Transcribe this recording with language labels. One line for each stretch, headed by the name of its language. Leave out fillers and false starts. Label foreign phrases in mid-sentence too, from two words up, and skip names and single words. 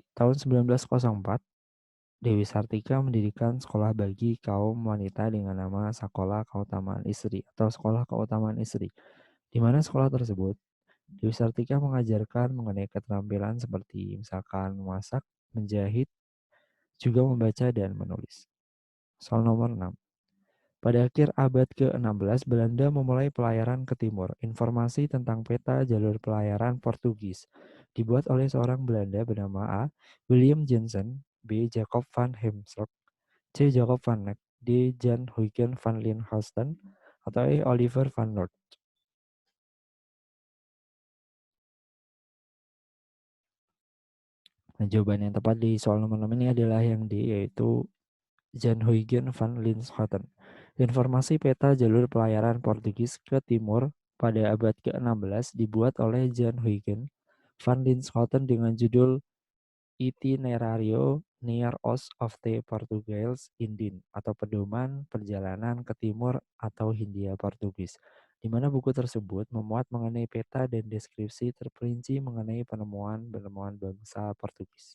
Indonesian: Tahun 1904, Dewi Sartika mendirikan sekolah bagi kaum wanita dengan nama Sekolah Keutamaan Istri atau Sekolah Keutamaan Istri, di mana sekolah tersebut Dewi Sartika mengajarkan mengenai keterampilan seperti misalkan memasak, menjahit, juga membaca dan menulis. Soal nomor 6. Pada akhir abad ke-16, Belanda memulai pelayaran ke timur. Informasi tentang peta jalur pelayaran Portugis dibuat oleh seorang Belanda bernama A. William Jensen, B. Jacob van Heemskerck, C. Jacob van Eyck, D. Jan Huygens van Linhausen, atau E. Oliver van Noort. Nah, jawaban yang tepat di soal nomor 6 ini adalah yang D, yaitu Jan Huygens van Linschoten. Informasi peta jalur pelayaran Portugis ke timur pada abad ke-16 dibuat oleh Jan Huygens van Linschoten dengan judul Itinerario Near Os of the Portugales Indien atau Pedoman Perjalanan ke Timur atau Hindia Portugis, di mana buku tersebut memuat mengenai peta dan deskripsi terperinci mengenai penemuan-penemuan bangsa Portugis.